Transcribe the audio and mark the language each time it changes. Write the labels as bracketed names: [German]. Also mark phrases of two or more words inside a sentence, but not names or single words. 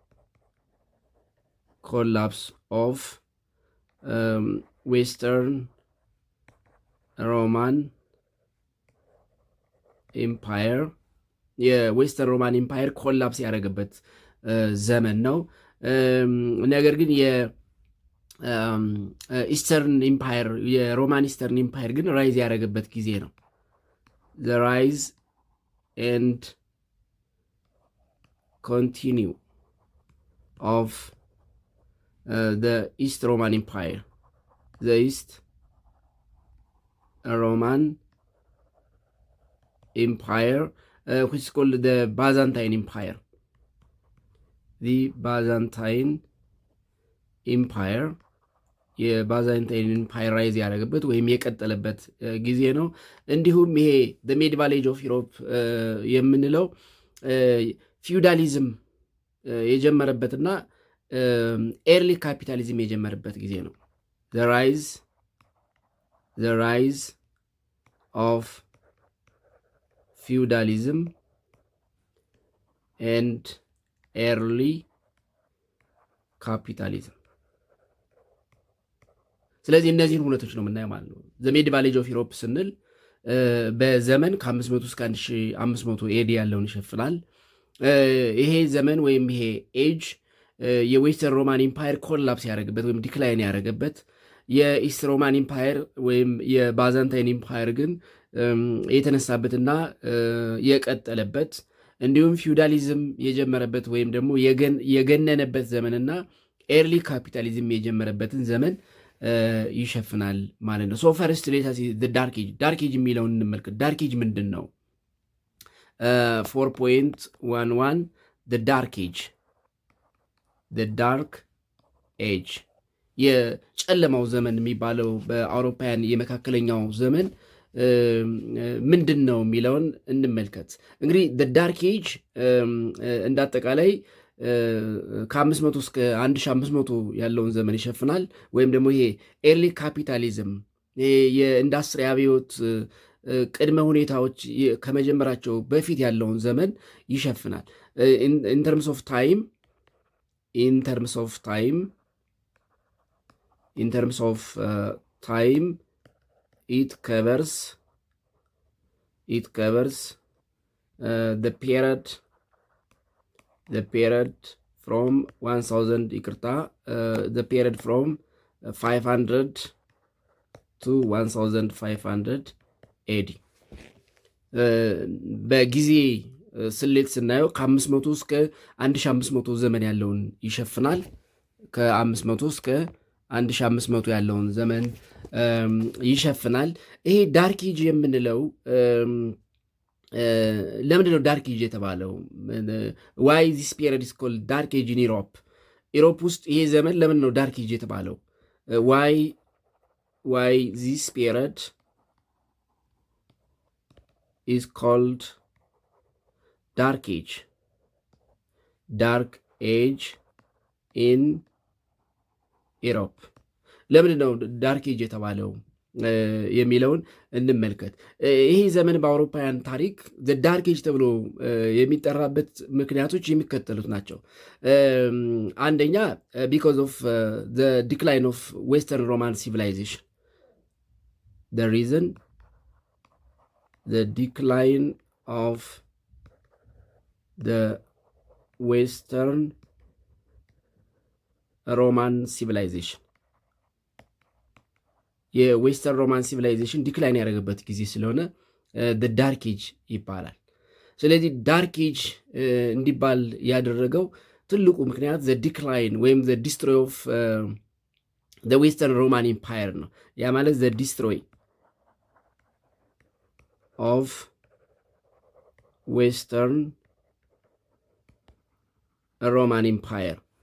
[English] of Western Roman Empire of Western Roman Empire collapse [Amharic] ያደረገበት ዘመን ነው። ነገር ግን የኢስተርን ኢምፓየር የሮማን ኢስተርን ኢምፓየር ግን ራይዝ ያደረገበት ጊዜ ነው። [English] the rise and continue of the East Roman Empire, the East Roman Empire, which is called the Byzantine Empire. The Byzantine Empire [Amharic] የባዛንታይን ኢምፓየር ራይዝ ያደረገበት ወይም የቀጠለበት ጊዜ ነው። እንዲሁም ይሄ [English] the medieval age of Europe [Amharic] የምንለው ፊውዳሊዝም የጀመረበትና [English] early capitalism [Amharic] የጀመረበት ጊዜ ነው። the [English] rise of feudalism and early capitalism። [Amharic] ስለዚህ እነዚህን ሁነቶች ነው የምናየው ማለት ነው። [English] the medieval age of Europe [Amharic] ስንል በዘመን ከ500 እስከ [English] 1500 AD [Amharic] ያለውን ይሸፍናል። ይሄ ዘመን ወይም ይሄ ኤጅ የዌስተርን [English] Roman Empire collapse [Amharic] ያደረገበት ወይም ዲክላይን ያደረገበት፣ የኢስት ሮማን ኢምፓየር ወይም የባዛንታይን ኢምፓየር ግን የተነሳበትና የቀጠለበት፣ እንዲሁም ፊውዳሊዝም የጀመረበት ወይም ደግሞ የገነነበት ዘመንና [English] early capitalism [Amharic] የጀመረበትን ዘመን ይሸፍናል ማለት ነው። [English] so first let's dark age። dark age [Amharic] የሚለውን እንመልከት። [English] dark age [Amharic] ምንድን ነው? 4.11 [English] the dark age [Amharic] የጨለማው ዘመን የሚባለው በአውሮፓውያን የመካከለኛው ዘመን ምንድን ነው የሚለውን እንመልከት። እንግዲህ [English] the dark age [Amharic] እንዳጠቃላይ ከ500 እስከ 1500 ያለውን ዘመን ይሸፍናል። ወይም ደግሞ ይሄ [English] early capitalism [Amharic] የኢንዱስትሪ አብዮት ቅድመ ሁኔታዎች ከመጀመራቸው በፊት ያለውን ዘመን ይሸፍናል። [English] in terms of time it covers the period from 1000 the period from 500 to [Amharic] 1500 ኤዲ በጊዜ ስሌት ስናየው ከ500 እስከ 1500 ዘመን ያለውን ይሸፍናል። ከ500 እስከ 1500 ያለውን ዘመን ይሸፍናል። ይሄ [English] dark age [Amharic] የምንለው ለምንድን ነው [English] dark age [Amharic] የተባለው? [English] why this period is called dark age in Europe [Amharic] ውስጥ ይሄ ዘመን ለምን ነው ዳርክ ኤጅ የተባለው? [English] why this period is called dark age in Europe። ለምንድን [Amharic] ነው [English] dark age [Amharic] የተባለው የሚለውን እንመልከት። ይህ ዘመን በአውሮፓውያን ታሪክ [English] dark age [Amharic] ተብሎ የሚጠራበት ምክንያቶች የሚከተሉት ናቸው። አንደኛ [English] because of decline of Western Roman civilization the reason the decline of the Western Roman civilization [Amharic] የዌስተርን [English] Roman civilization decline [Amharic] ያደረገበት ጊዜ ስለሆነ [English] dark age [Amharic] ይባላል። ስለዚህ [English] dark age [Amharic] እንዲባል ያደረገው ትልቁ ምክንያት [English] decline or destroy of Western Roman Empire [Amharic] ነው። ያ ማለት [English] destroy of Western Roman Empire.